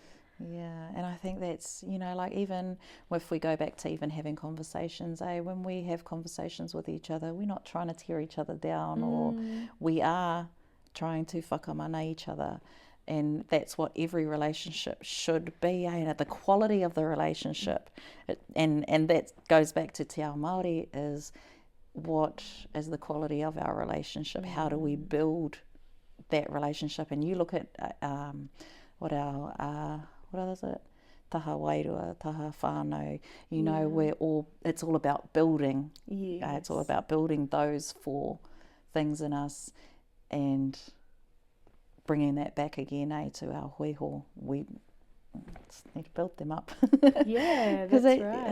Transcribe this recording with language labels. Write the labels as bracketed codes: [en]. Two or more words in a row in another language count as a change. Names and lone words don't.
[en] Yeah, and I think that's, even if we go back to even having conversations, when we have conversations with each other, we're not trying to tear each other down, or we are trying to whakamana each other. And that's what every relationship should be, the quality of the relationship. And that goes back to [mi] te ao Māori, [en] is what is the quality of our relationship? How do we build that relationship? And you look at what is it? [mi] Taha wairua, taha whānau. [en] It's all about building. Yes. It's all about building those 4 things in us and bringing that back again to our hōiho. We just need to build them up. Yeah, that's right.